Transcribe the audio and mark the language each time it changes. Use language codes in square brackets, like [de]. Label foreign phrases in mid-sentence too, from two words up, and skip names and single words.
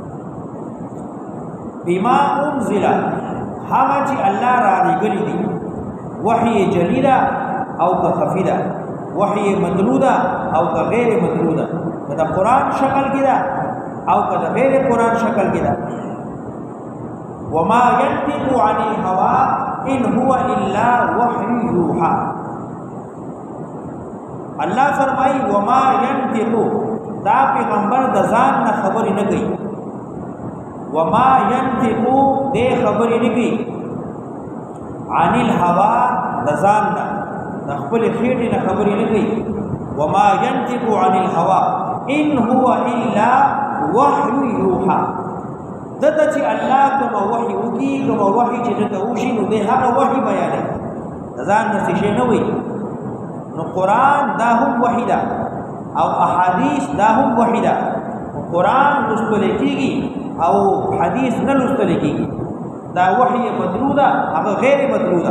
[ar] بما انزل، [ps] هغه چې الله رالېږلي دي، وحي جلی ده او که خفي ده، وحي متلو ده او که غیر متلو ده، که د قرآن شکل کې ده او کله غیر قرآن شکل کې ده. [ar] وما ينطق عن الهوى ان هو الا وحي يوحى. [ps] الله فرمایي [ar] وما ينطق، [ps] دا پیغمبر د ځان نه خبرې نه کوي. [ar] وما ينطق [ps] دې خبرې نه کوي [ar] عن الهوى [ps] د ځان نه، د خپل خېټې نه خبرې نه کوي. [ar] وما ينطق عن الهوى ان هو الا وحي يوحى. [ps] دته چې الله کوم وحي وکي، کوم وحي چې دته وشي نو به هغه وحي بیانوي، ځان نه څه نه وي. نو قرآن دا هم وحي ده او احادیث دا هم وحي ده. قرآن لوستل کېږي او حدیث نه لوستل کېږي، دا وحي مطلوع ده، هغه غیر مطلوع ده.